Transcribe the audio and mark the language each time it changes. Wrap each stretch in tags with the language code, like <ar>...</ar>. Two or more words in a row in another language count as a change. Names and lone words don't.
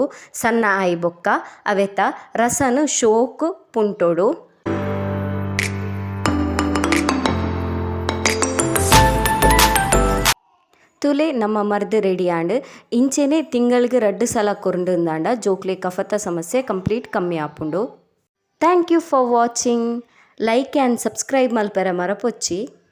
<tcy>ಸಣ್ಣ ಆಯಿ ಬೊಕ್ಕ ಅವೆತ ರಸನು ಶೋಕು ಪುಂಟೋಡು. ತುಲೆ ನಮ್ಮ ಮರ್ದು ರೆಡಿ ಆಂಡ್ ಇಂಚೆನೆ ತಿಂಗಳಿಗೆ 2 ಸಲ ಕೊರ್ಂಡುಂದಾಂಡ ಜೋಕ್ಲೆ ಕಫತ ಸಮಸ್ಯೆ ಕಂಪ್ಲೀಟ್ ಕಮ್ಮಿ ಆಪುಂಡು.</tcy> <en>Thank you for watching. Like and subscribe</en> <tcy>ಮಲ್ಪೆರ ಮರಪೊಚ್ಚಿ.</tcy>